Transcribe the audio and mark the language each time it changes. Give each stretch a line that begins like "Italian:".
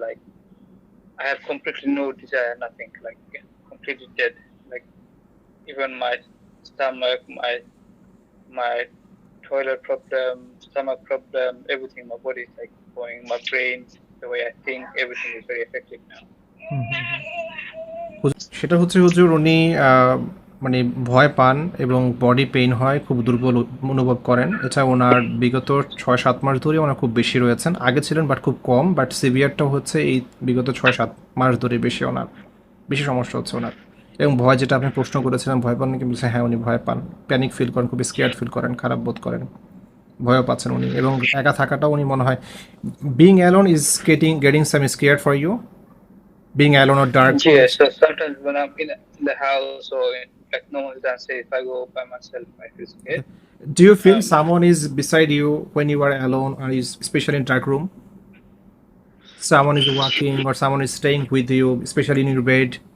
English: Like I have completely no desire, nothing, like completely dead. Like even my stomach, my toilet problem, stomach problem, everything. My body is like going. My brain, the way I think, everything is very affected now.
Bangla: সেটা হচ্ছে হুজুর উনি মানে ভয় পান এবং body pain হয়, খুব দুর্বল অনুভব করেন। এটা ওনার বিগত 6-7 মাস ধরে ওনার খুব বেশি রয়েছেন। আগে ছিলেন বাট খুব কম, বাট সিভিয়ারটাও হচ্ছে এই বিগত 6-7 মাস ধরে বেশি ওনার বেশি সমস্যা হচ্ছে ওনার। এবং ভয়, যেটা আপনি প্রশ্ন করেছিলেন ভয় পান নাকি, বলছে হ্যাঁ উনি ভয় পান, প্যানিক ফিল করেন, খুব স্কেয়ার্ড ফিল করেন, খারাপ বোধ করেন, ভয়ও পাচ্ছেন উনি। এবং একা থাকাটাও উনি মনে হয়
English: Being alone is getting some scared for you, being alone or dark. Yeah, so sometimes when I'm in the house or like no one's downstairs, if I go by myself, I feel scared. Do you feel someone is beside you when you are alone, or is especially in dark room? Someone is walking or someone is staying with you, especially in your bed.